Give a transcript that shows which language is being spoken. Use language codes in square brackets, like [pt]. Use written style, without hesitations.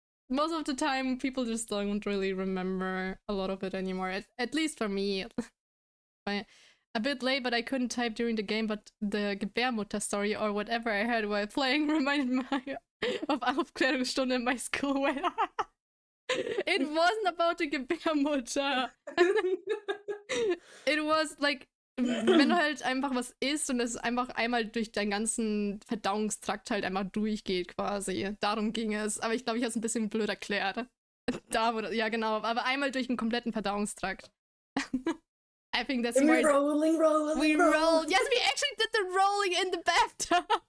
[en] Most of the time, people just don't really remember a lot of it anymore. At least for me. A bit late, but I couldn't type during the game, but the Gebärmutter story or whatever I heard while playing reminded me of Aufklärungsstunde in my school where it wasn't about the Gebärmutter. It was like, [de] wenn du halt einfach was isst und es einfach einmal durch deinen ganzen Verdauungstrakt halt einfach durchgeht quasi. Darum ging es. Aber ich glaube, ich habe es ein bisschen blöd erklärt. Ja, genau. Aber einmal durch den kompletten Verdauungstrakt. [en] I think that's and more. We rolled. Yes, we actually did the rolling in the bathtub.